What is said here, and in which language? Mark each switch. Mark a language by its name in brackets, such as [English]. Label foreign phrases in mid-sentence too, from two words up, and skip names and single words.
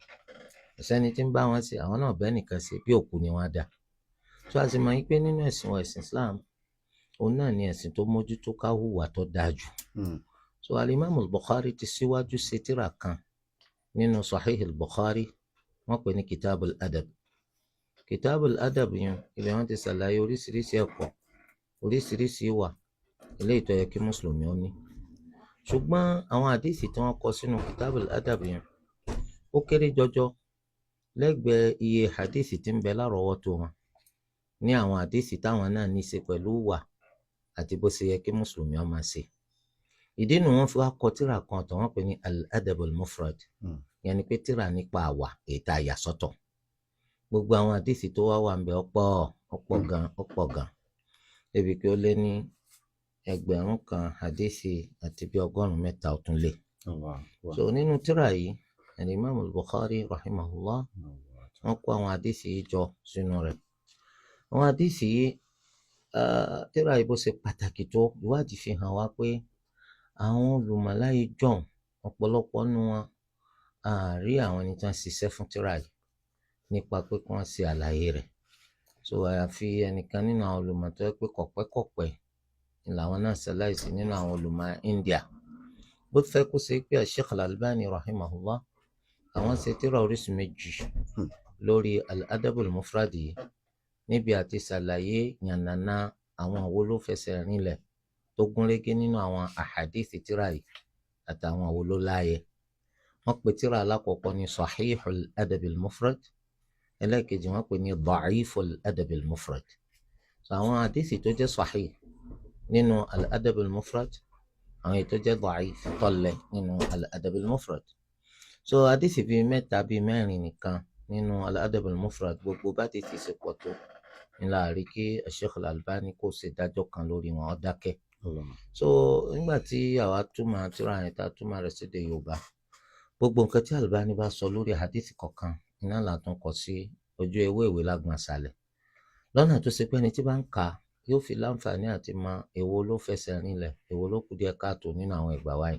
[Yoruba] ẹ̀sẹ́ni tí ń bá wọn ṣe àwọn náà bẹ́ẹ̀ nìkan ṣe bí òkú ni wọ́n dà. tó a sì mọ̀ yí pé nínú ẹ̀sìn wa ẹ̀sìn Islam òun náà ni ẹ̀sìn tó mójútó ká hùwà tó dáa jù. so alimami al-Bukhari ti síwájú ṣe tírà kan nínú Sahih al-Bukhari wọ́n pè ní kitabul adab. kitabul adab yẹn ibẹ̀ wọ́n ti ṣàlàyé oríṣiríṣi ẹ̀kọ́ oríṣiríṣi ìwà eléyìí tó yẹ kí mùsùlùmí ó ní. ṣùgbọ́n àwọn àdìsí tí wọ́n kọ sínú kitabul adab yẹn ó kéré jọjọ lẹ́gbẹ̀ẹ́ iye àdìsí tí ń bẹ lárọ̀ọ́wọ́tó wọn ní àwọn àdìsí táwọn náà ní í ṣe pẹ̀lú ìwà àti bó ṣe yẹ kí mùsùlùmí ó máa ṣe. ìdí nu wọn fi wá kọ tírà kan tó wọ́n pè ní al-adab al-mufrad yẹn ni pé tírà nípa àwà èyí tá a yà sọ́tọ̀. gbogbo àwọn àdìsí tó wá wà ń bẹ ọ̀pọ̀ gan débi pé ó lé ní ẹgbẹ̀rún kan àdìsí àti bí 100 ó tún lé. so nínú tírà yìí al-imam al-Bukhari rahimahullah wọ́n kó àwọn àdìsí yìí jọ sínú rẹ̀. àwọn àdìsí yìí tírà yìí bó ṣe pàtàkì tó ìwádìí fi hàn wá pé àwọn olùmọ̀láyé jọ̀hún ọ̀pọ̀lọpọ̀ nínú wọn àárí àwọn ẹni tí wọ́n ṣiṣẹ́ fún tírà yìí nípa pé kí wọ́n ṣe àlàyé rẹ̀. so àyàfi ẹnìkan nínú àwọn olùmọ̀ tó yẹ pé kọ̀pẹ́kọ̀pẹ́ ni làwọn náà ṣaláìsí nínú àwọn olùmọ̀ India. bó fẹ́ kó ṣe pé Sheikh Al-Albani rahimahullah àwọn ṣe tírà oríṣi méjì lórí al-adab al-mufrad yìí níbi àti ṣàlàyé yànnàná àwọn wo ló fẹsẹ̀ rinlẹ̀ tó gúnrégé nínú àwọn àhàdíìsì tírà yìí àtàwọn wo ló láàyè. wọ́n pe tírà alákọ̀ọ́kọ́ ní sahihul adab al-mufrad ẹlẹ́ẹ̀kejì wọ́n pe ní da'iful adab al-mufrad. so àwọn àdíìsì tó jẹ́ sahih nínú al-adab al-mufrad àwọn èyí tó jẹ́ da'if tọ́lẹ̀ nínú al-adab al-mufrad. so àdíìsì bíi mẹ́ta bíi mẹ́rin nìkan nínú al-adab al-mufrad gbogbo bá ti ṣe pọ̀ tó ńlá rí kí Sheikh Al-Albani kò ṣe dájọ́ kan lórí wọn ó dákẹ́. so nígbà tí àwa túmọ̀ tírà yẹn tá túmọ̀ rẹ̀ sédè Yorùbá gbogbo nǹkan tí Albani bá sọ lórí hadith kọ̀ọ̀kan iná là tún kọ sí ojú ewé ìwé lágbọ̀n àṣàlẹ̀ lọ́nà tó ṣe pé ẹni tí bá ń kà yóò fi láǹfààní àti mọ èwo ló fẹsẹ̀ rinlẹ̀ èwo ló kù díẹ̀ káàtó nínú àwọn ìgbà wáyé.